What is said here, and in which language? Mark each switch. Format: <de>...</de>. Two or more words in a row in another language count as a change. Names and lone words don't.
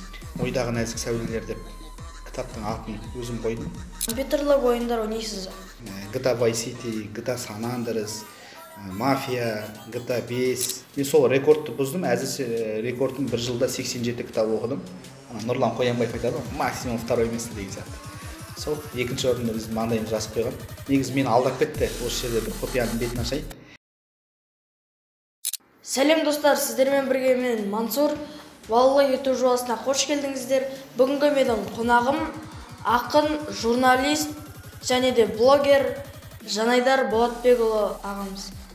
<kk>Ойдағы нәзік сәулелер деп кітаптың атын өзім қойдым. Компьютерлік ойындар ойнайсыз? GTA Vice City, GTA San Andreas, Mafia, GTA 5. Мен сол рекордты бұздым. Әзірше рекордым бір жылда 87 кітап оқыдым. Нұрлан Қоянбаев айтады ғой,</kk> <ru>максимум второй место</ru> <kk>деген сияқты. Сол екінші орында біз маңдайымыз жазып қойған. Негізі мені алдап кетті. Осы жерде бір құпияның бетін ашайын. Сәлем достар, сіздермен бірге мен Мансур. Балалы YouTube жобасына қош келдіңіздер. Бүгінгі менің қонағым ақын, журналист және де блогер Жанайдар Болатбекұлы ағамыз.</kk>